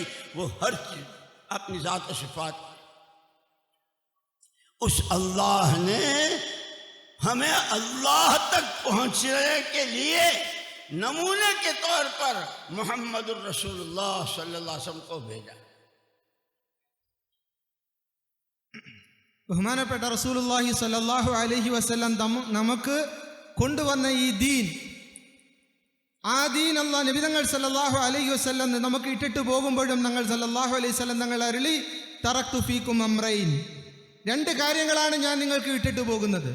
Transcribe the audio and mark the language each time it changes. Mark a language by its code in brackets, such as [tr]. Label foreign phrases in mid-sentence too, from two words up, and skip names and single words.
[ur] وہ ہر چیز اپنی ذات و صفات، اس اللہ نے ہمیں اللہ تک پہنچنے کے لیے نمونے کے طور پر محمد الرسول اللہ [ar] صلی اللہ علیہ وسلم [ur] کو بھیجا۔ [ml] ബഹുമാനപ്പെട്ട [ar] رسول الله صلى الله عليه وسلم [ml] നമുക്ക് കൊണ്ടുവന്ന ഈ ദീൻ, ആ ദീൻ അല്ലാഹ് നബി തങ്ങൾ [ar] صلى الله عليه وسلم [ml] നമുക്ക് ഇട്ടിട്ട് പോകുമ്പോഴും തങ്ങൾ [ar] صلى الله عليه وسلم [ml] തങ്ങൾ അരുളി [ar] تركت فيكم أمرين, [ml] രണ്ട് കാര്യങ്ങളാണ് ഞാൻ നിങ്ങൾക്ക് ഇട്ടിട്ട് പോകുന്നത്।